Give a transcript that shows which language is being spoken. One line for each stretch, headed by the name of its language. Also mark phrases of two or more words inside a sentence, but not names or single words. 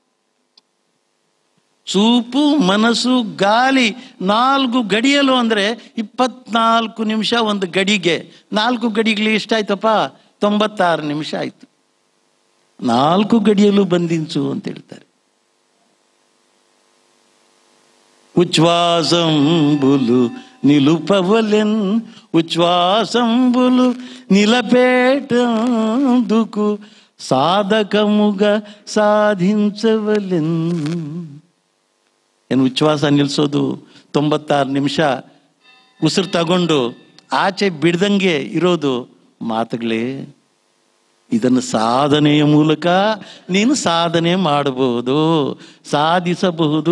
Kannada: ಚೂಪು, ಮನಸ್ಸು, ಗಾಳಿ 4 ಗಡಿಯಲು ಅಂದರೆ 24 ನಿಮಿಷ ಒಂದು ಗಡಿಗೆ. 4 ಗಡಿಗಳು ಎಷ್ಟಾಯ್ತಪ್ಪ? 96 ನಿಮಿಷ ಆಯ್ತು. 4 ಗಡಿಯಲು ಬಂಧಿಸು ಅಂತ ಹೇಳ್ತಾರೆ.
Telugu: ఉచ్ఛ్వాసంబులు నిలుపవలెన్ ఉచ్ఛ్వాసంబులు నిలపేటందుకు సాధకముగా సాధించవలెన్.
Kannada: ಏನು ಉಚ್ಛ್ವಾಸ ನಿಲ್ಲಿಸೋದು 96 ನಿಮಿಷ ಉಸಿರು ತಗೊಂಡು ಆಚೆ ಬಿಡ್ದಂಗೆ ಇರೋದು ಮಾತುಗಳೇ. ಇದನ್ನು ಸಾಧನೆಯ ಮೂಲಕ ನೀನು ಸಾಧನೆ ಮಾಡಬಹುದು, ಸಾಧಿಸಬಹುದು.